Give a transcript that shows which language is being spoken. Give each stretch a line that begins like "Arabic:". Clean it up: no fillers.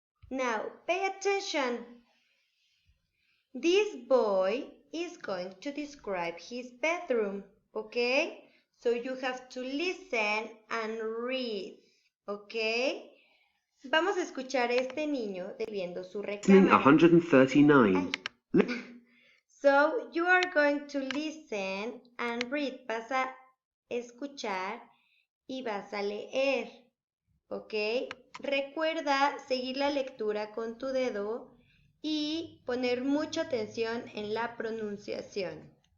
English: Now, pay attention. This boy is going to describe his bedroom, okay? So you have to listen and read, okay?
Spanish: Vamos a escuchar a este niño describiendo su recámara.
English: 139. So you are going to listen and read.
Spanish: Vas a escuchar y vas a leer, ¿ok? Recuerda seguir la lectura con tu dedo y poner mucha atención en la pronunciación.